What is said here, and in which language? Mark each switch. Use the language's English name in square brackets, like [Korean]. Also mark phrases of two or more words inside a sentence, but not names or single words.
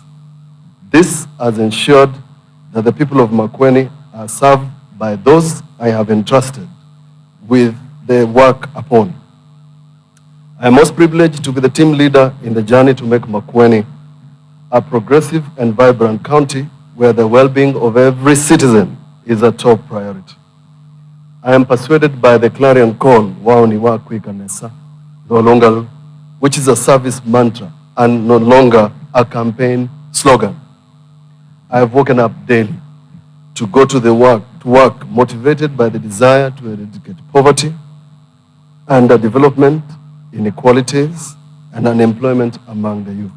[English] This has ensured that the people of Makueni are served by those I have entrusted with the work upon. I am most privileged to be the team leader in the journey to make Makueni a progressive and vibrant county where the well-being of every citizen is a top priority. I am persuaded by the clarion call, [Kamba] wao ni wakwi kanesa, [English] no longer, which is a service mantra and no longer a campaign slogan. I have woken up daily to go to work motivated by the desire to eradicate poverty, underdevelopment, inequalities, and unemployment among the youth.